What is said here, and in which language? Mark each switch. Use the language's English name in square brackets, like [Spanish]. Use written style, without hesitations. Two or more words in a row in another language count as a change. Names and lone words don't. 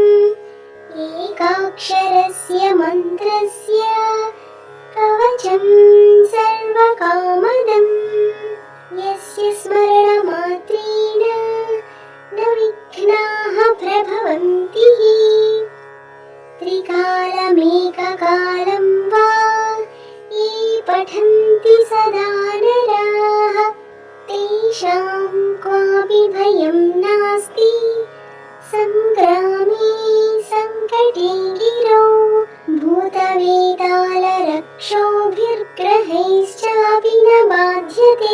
[Sanskrit] ఏకాక్షరస్య మంత్రస్య కవచం సర్వకామదం యస్య స్మరణమాత్రేణ న విఘ్నాః ప్రభవంతి. త్రికాలమేకకాలం వా ये पठन्ति सदा नराः तेषां क्वापि भयं नास्ति संग्रामे संकटे गिरौ. भूतवेतालरक्षोभिर्ग्रहैश्चापि न बाध्यते.